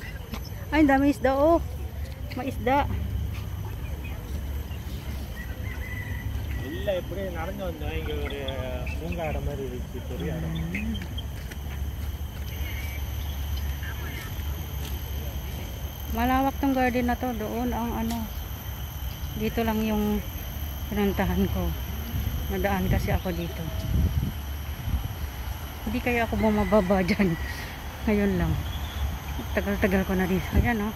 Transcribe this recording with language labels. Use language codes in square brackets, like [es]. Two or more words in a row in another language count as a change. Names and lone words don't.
[tl] Ay, dami isda oh. May isda. [ta] இல்ல இப்படி நடந்து வந்தோம். இங்க ஒரு பூங்கா இடம் மாதிரி இருக்கு, பெரிய இடம். [tl] Malawak tong garden na to. Doon ang ano. Dito lang yung pinuntahan ko. Nadaan kasi ako dito. Hindi kaya ako bumababa dyan. Ngayon lang. Tagal-tagal ko na dito. Ayan oh.